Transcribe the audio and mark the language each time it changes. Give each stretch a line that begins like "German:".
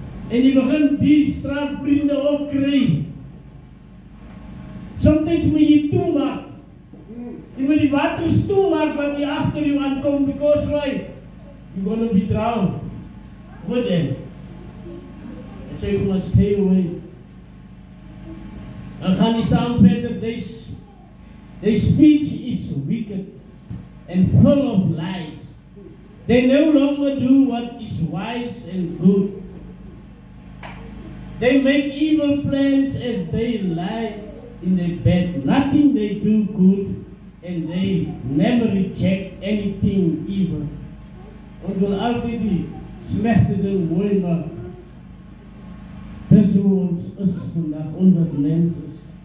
Afrikaans: En jy begin die straatvriende opkry. Sometimes moet jy toemaak. Jy moet die waters toemaak wat jy agter jou aankom,
English: because why? You're going to be drowned with them. And so you must stay away.
Afrikaans: Dan gaan die saam verder,
English: their speech is wicked and full of lies. They no longer do what is wise and good. They make evil plans as they lie in their bed. Nothing they do good, and they never reject anything evil.
Afrikaans: Ons wil altyd die slegte ding mooi maak. Dis hoe ons is vandag, onder mens is.